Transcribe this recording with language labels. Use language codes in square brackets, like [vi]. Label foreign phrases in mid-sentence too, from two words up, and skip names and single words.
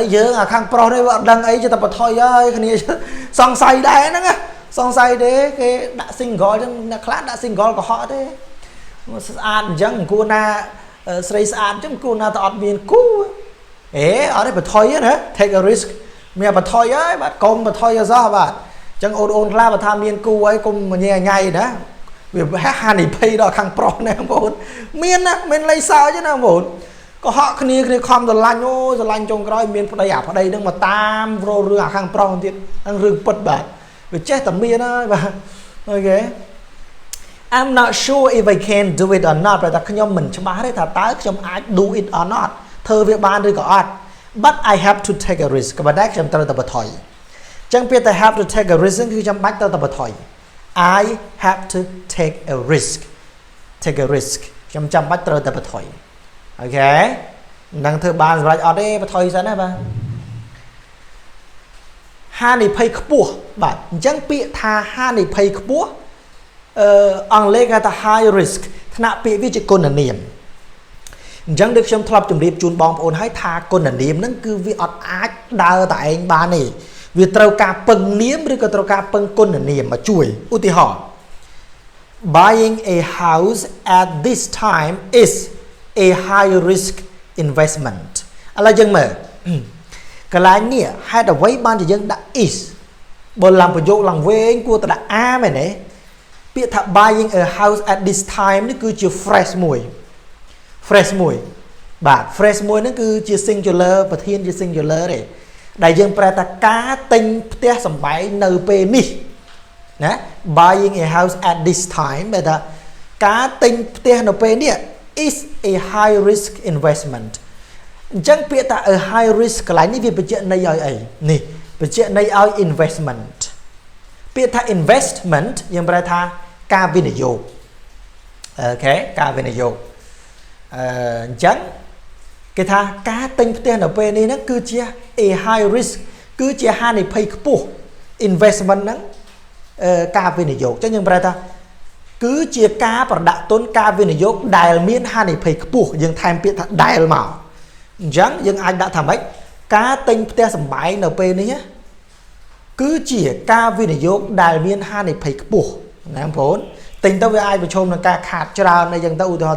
[km] យើងអាខាងប្រុសនេះវាអត់ដឹងអីចេះតែបថុយហើយគ្នាសង្ស័យដែរហ្នឹងណាសង្ស័យទេគេដាក់ single ចឹងអ្នកខ្លះដាក់ single កុហកទេស្អាតអញ្ចឹងគួរណាស្រីស្អាតអញ្ចឹងគួរណាទៅអត់មានគូអត់ទេបថុយណា [en] take a risk [km] មានបថុយហើយបាទកុំបថុយអសោះបាទអញ្ចឹងអូនខ្លះបើថាមានគូហើយកុំញ៉ៃណាវាហានិភ័យដល់ខាងប្រុសណាបងប្អូនមានណាមិនលេង សើចទេណាបងប្អូនកុហកគ្នាខំស្រឡាញ់ស្រឡាញ់ចុងក្រោយមានប្តីប្តីហ្នឹងមកតាមរោរឿងអាខាងប្រុសទៀតហ្នឹងរឿងពិតបាទ វាចេះតែមានហើយបាទអូខេ [en] I'm not sure if I can do it or not [km] ព្រោះតែខ្ញុំមិនច្បាស់ទេថាតើខ្ញុំអាច [en] do it or not [km] ធ្វើវាបានឬក៏អត់ [en] but I have to take a risk [km] ក៏ប៉ុន្តែខ្ញុំត្រូវតែបថុយអញ្ចឹងពាក្យថា [en] have to take a risk [km] គឺចាំបាច់ត្រូវតែបថុយ [en] I have to take a risk [km] ខ្ញុំចាំបាច់ត្រូវតែបថុយអូខេនឹងធ្វើបានសម្រាប់អត់ទេបថុយសិនណាបាទ ហានិភ័យខ្ពស់បាទអញ្ចឹងពាក្យថាហានិភ័យខ្ពស់អង់គ្លេសគេថា [en] high risk [km] ថ្នាក់ពាក្យវាជាគុណនាមអញ្ចឹងដូចខ្ញុំធ្លាប់ជម្រាបជូនបងប្អូនហើយថាគុណនាមហ្នឹងគឺវាអត់អាចដើរតែឯងបានទេវាត្រូវការពឹងនាមឬក៏ត្រូវការពឹងគុណនាមមកជួយឧទាហរណ៍ [en] buying a house at this time is a high risk investment [km] ឥឡូវយើងមើលកន្លែងនេះហេតុអ្វីបានជាយើងដាក់ is បើឡើងប្រយោគឡើងវែងគួរតែដាក់ a មែនទេពាក្យថា [en] buying a house at this time [km] នេះគឺជា fresh មួយ បាទ fresh មួយហ្នឹងគឺជា singular ប្រធានជា singular ទេដែលយើងប្រែថាការទិញផ្ទះសម្បែងនៅពេលនេះណា [en] buying a house at this time [km] បែរថាការទិញផ្ទះនៅពេលនេះ [en] is a high risk investment [km] អញ្ចឹងពាក្យថា [en] a high risk [km] កន្លែងនេះវាបញ្ជាក់ន័យឲ្យអីនេះបញ្ជាក់ន័យឲ្យ investment ពាក្យថា investment យើងប្រែថាការវិ និយោគអូខេការវិនិយោគអញ្ចឹងគេថាការទិញផ្ទះនៅពេលនេះហ្នឹងគឺជា [en] a high risk [km] គឺជាហានិភ័យខ្ពស់ investment ហ្នឹងការវិនិយោគអញ្ចឹងយើងប្រែថាគឺជាការប្រដាក់ទុនការវិនិយោគដែលមានហានិភ័យខ្ពស់យើងថែមពាក្យថាដែលមក អញ្ចឹងយើងអាចដាក់ថាម៉េចការទិញផ្ទះសម្បែងនៅពេលនេះគឺជាការវិនិយោគដែលមានហានិភ័យខ្ពស់ណាបងប្អូនទិញទៅវាអាចប្រឈមនឹងការខាតច្រើនអីចឹងទៅឧទាហរណ៍តែ